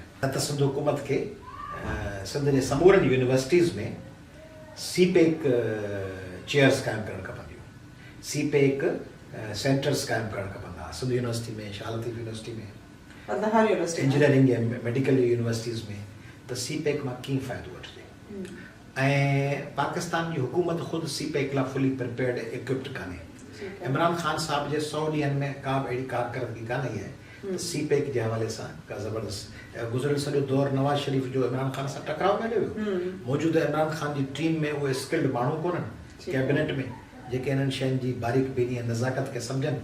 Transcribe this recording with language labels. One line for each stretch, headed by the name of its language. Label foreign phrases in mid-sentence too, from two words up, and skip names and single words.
Sindhi: न त सिंध हुकूमत खे सिंध जे समूरनि यूनिवर्सिटीज़ में सीपेक चेयर्स क़ाइमु करणु खपंदियूं, सीपेक सेंटर्स क़ाइमु करणु खपंदा। सिंध यूनिवर्सिटी में, शाह लतीफ़ यूनिवर्सिटी में, इंजीनियरिंग या मेडिकल यूनिवर्सिटीज़ में त सीपेक मां कीअं फ़ाइदो वठिजे। ऐं पाकिस्तान जी हुकूमत ख़ुदि सीपेक लाइ
English: fully prepared equipped
Sindhi: कान्हे। इमरान ख़ान साहब जे 100 ॾींहंनि में का बि अहिड़ी कारकरदगी कान आई आहे त सीपेक जे हवाले सां का ज़बरदस्त गुज़िरियल सॼो दौर नवाज़ शरीफ़ जो इमरान ख़ान सां टकराव में वियो। मौजूदा इमरान ख़ान जी टीम में उहे स्किल्ड माण्हू कोन्हनि कैबिनेट में जेके इन्हनि शयुनि जी बारीक बीनी ऐं नज़ाकत खे सम्झनि।